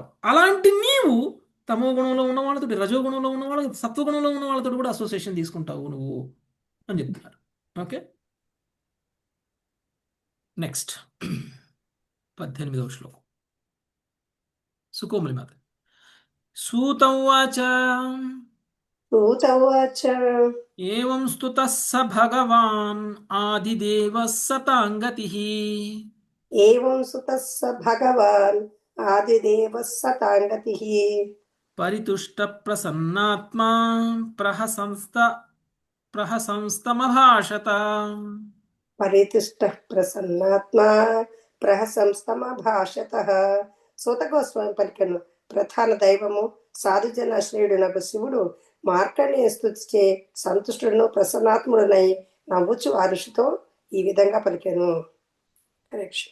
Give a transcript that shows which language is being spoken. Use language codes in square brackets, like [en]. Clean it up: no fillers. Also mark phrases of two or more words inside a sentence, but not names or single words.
[te] అలాంటి నీవు తమో గుణంలో ఉన్న వాళ్ళతో, రజోగుణంలో ఉన్న వాళ్ళతో, సత్వగుణంలో ఉన్న వాళ్ళతో కూడా అసోసియేషన్ తీసుకుంటావు నువ్వు అని చెప్తున్నారు. [en] Okay, next [te] 18వ శ్లోకం. సుకోమలి మాత. [sa] सूत उवाच सूत उवाच एवं स्तुतः स भगवान् आदिदेवः सताङ्गतिः एवं सुतः स भगवान् आदिदेवः सताङ्गतिः परितुष्टप्रसन्नात्मा प्रहसंस्तमभाषत परितुष्टः प्रसन्नात्मा ప్రహసంస్తమభాషతః. [te] సూతగోస్వామి పలికెను, ప్రధాన దైవము సాధుజనాశ్రయుడునకు శివుడు మార్కండేయ స్తుతిచే సంతుష్టుడును ప్రసన్నాత్ముడునై నవ్వుచు ఆ ఋషితో ఈ విధంగా పలికెను. కరెక్షన్.